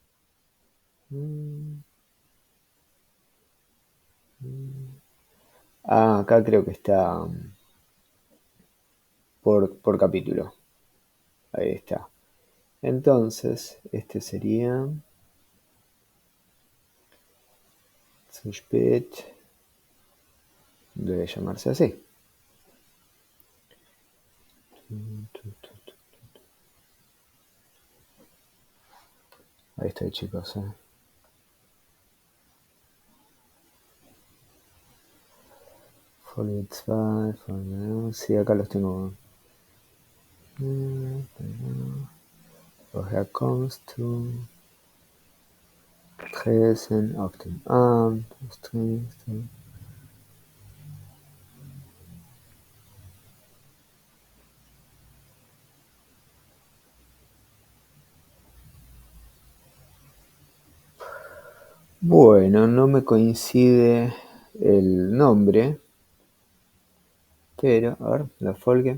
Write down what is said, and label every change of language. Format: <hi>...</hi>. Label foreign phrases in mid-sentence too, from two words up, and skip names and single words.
<es>Acá creo que está por capítulo. Ahí está. Entonces, este sería</es> <de>zu spät.</de> <es>Debe llamarse así. Ahí estoy, chicos.</es> <de>Folge 2, Folge...</de> <es>Sí, acá los tengo.</es> <de>Woher kommst du? Tresen auf dem Arm. Was trinkst du?</de> <es>Bueno, no me coincide el nombre, pero, a ver, la Folge.</es>